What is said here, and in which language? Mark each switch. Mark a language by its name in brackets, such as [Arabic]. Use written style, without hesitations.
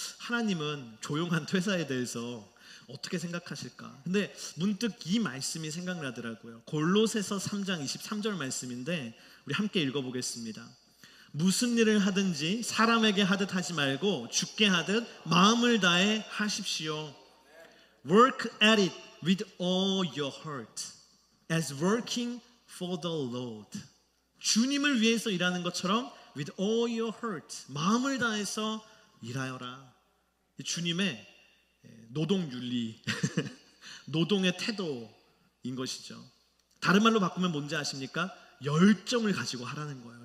[Korean] 하나님은 조용한 퇴사에 대해서 어떻게 생각하실까? 근데 문득 이 말씀이 생각나더라고요. 골로새서 3장 23절 말씀인데 우리 함께 읽어보겠습니다. 무슨 일을 하든지 사람에게 하듯 하지 말고 주께 하듯 마음을 다해 하십시오. [English] Work at it with all your heart as working for the Lord. [Korean] 주님을 위해서 일하는 것처럼 [English] with all your heart, [Korean] 마음을 다해서 일하여라. 주님의 노동윤리, 노동의 태도인 것이죠. 다른 말로 바꾸면 뭔지 아십니까? 열정을 가지고 하라는 거예요.